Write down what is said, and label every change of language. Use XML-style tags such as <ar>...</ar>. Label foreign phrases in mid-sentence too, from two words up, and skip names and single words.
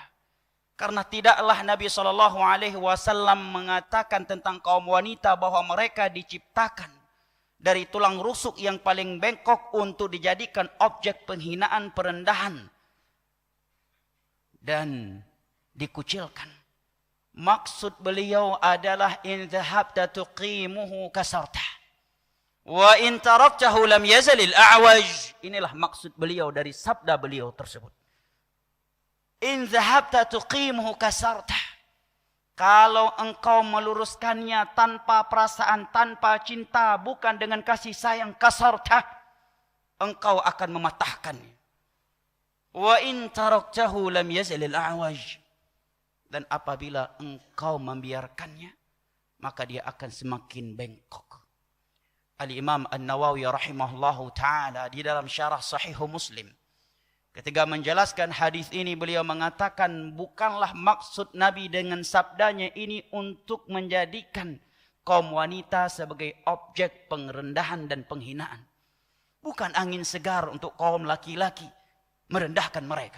<id>Karena tidaklah Nabi SAW mengatakan tentang kaum wanita bahwa mereka diciptakan dari tulang rusuk yang paling bengkok untuk dijadikan objek penghinaan, perendahan, dan dikucilkan. Maksud beliau adalah</id> <ar>إن ذهبت تقيمه كسرته وإن تركته لم يزل أعوج.</ar> <id>Inilah maksud beliau dari sabda beliau tersebut.</id> <ar>إن ذهبت تقيمه كسرته.</ar> <id>Kalau engkau meluruskannya tanpa perasaan, tanpa cinta, bukan dengan kasih sayang, kasartah, engkau akan mematahkannya.</id> <ar>وإن تركته لم يزل أعوج.</ar> <id>Dan apabila engkau membiarkannya, maka dia akan semakin bengkok. Al-Imam An-Nawawi</id> <ar>رحمه الله تعالى</ar> <id>di dalam syarah Sahih Muslim, ketika menjelaskan hadis ini, beliau mengatakan bukanlah maksud Nabi dengan sabdanya ini untuk menjadikan kaum wanita sebagai objek pengerendahan dan penghinaan. Bukan angin segar untuk kaum laki-laki merendahkan mereka.</id>